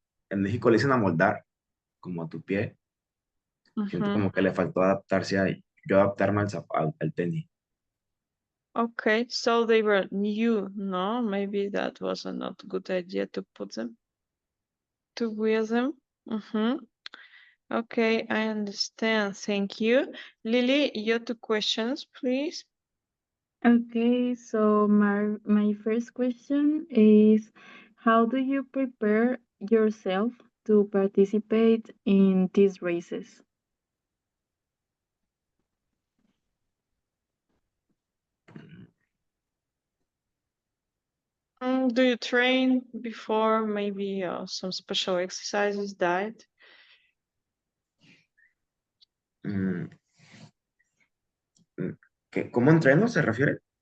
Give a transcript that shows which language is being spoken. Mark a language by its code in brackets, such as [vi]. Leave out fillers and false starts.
[es] En México le dicen amoldar como a tu pie. Siento Mhm. como que le faltó adaptarse a yo adaptarme al tenis. [en] Okay, so they were new, no? Maybe that was a not good idea to put them, to wear them. Mm-hmm. Okay, I understand. Thank you. Lily, your two questions, please. Okay, so my first question is, how do you prepare yourself to participate in these races? Do you train before, maybe some special exercises, diet? [es] Mm, ¿Cómo entreno se refiere?